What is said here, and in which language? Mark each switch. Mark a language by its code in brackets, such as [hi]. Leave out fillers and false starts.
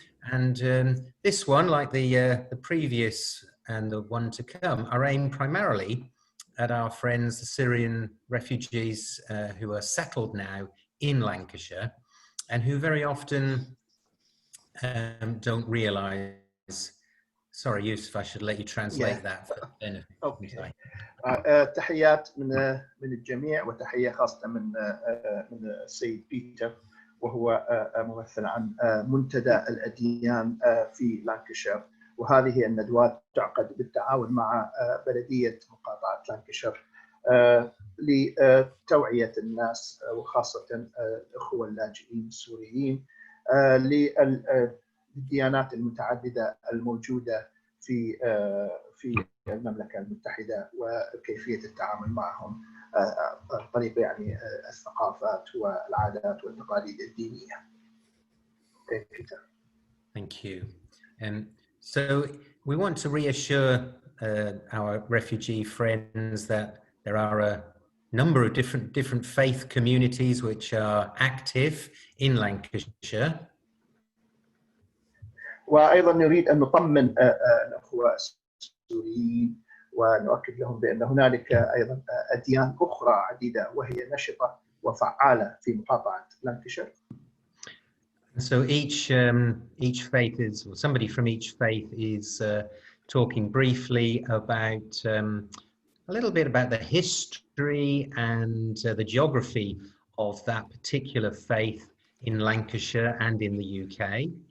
[en] And this one, like the previous and the one to come, are aimed primarily at our friends, the Syrian refugees who are settled now in Lancashire, and who very often don't realise. Sorry, Yusuf, I should let you translate that for the benefit. Okay. [ar] تحيات من الجميع، وتحية خاصة من السيد بيتر، وهو ممثل عن منتدى الأديان في لانكشير. وهذه الندوات تعقد بالتعاون مع بلدية مقاطعة لانكشير لتوعية الناس، وخاصة الأخوة اللاجئين السوريين، للديانات المتعددة الموجودة في المملكة المتحدة، وكيفية التعامل معهم عن طريق يعني الثقافات والعادات والتقاليد الدينية. [en] Okay, Peter. Thank you. So we want to reassure our refugee friends that there are a number of different faith communities which are active in Lancashire. [ar] وأيضا نريد أن نطمن الأخوة السوريين ونؤكد لهم بأن هنالك أيضا أديان أخرى عديدة وهي نشطة وفعالة في مقاطعة لانكشير. [en] So each faith is, or somebody from each faith is talking briefly about a little bit about the history and the geography of that particular faith in Lancashire and in the UK.